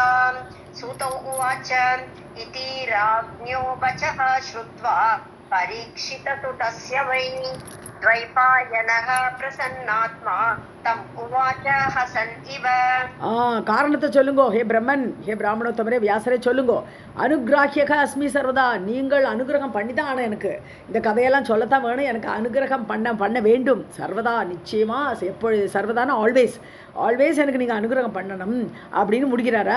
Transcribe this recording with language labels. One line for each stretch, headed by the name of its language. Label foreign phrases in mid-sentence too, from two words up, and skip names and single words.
Sanskrit: सूत उवाच इति राज्ञो वचः श्रुत्वा परीक्षितसुतस्य वै द्वैपायनः प्रसन्नात्मा तम् उवाच हसन् इव.
Tamil: காரணத்தை சொல்லுங்கோ ஹே பிரம்மன், ஹே பிராமணோத்தமரே வியாசரே சொல்லுங்கோ.
Sanskrit: अनुग्राह्यक अस्मि सर्वदा,
Tamil: நீங்கள் அனுகிரகம் பண்ணிதான் ஆனால் எனக்கு இந்த கதையெல்லாம் சொல்லத்தான் வேணும், எனக்கு அனுகிரகம் பண்ண வேண்டும் சர்வதா, நிச்சயமா எப்பொழுது சர்வதான ஆல்வேஸ் எனக்கு நீங்கள் அனுகிரகம் பண்ணணும் அப்படின்னு முடிக்கிறாரா.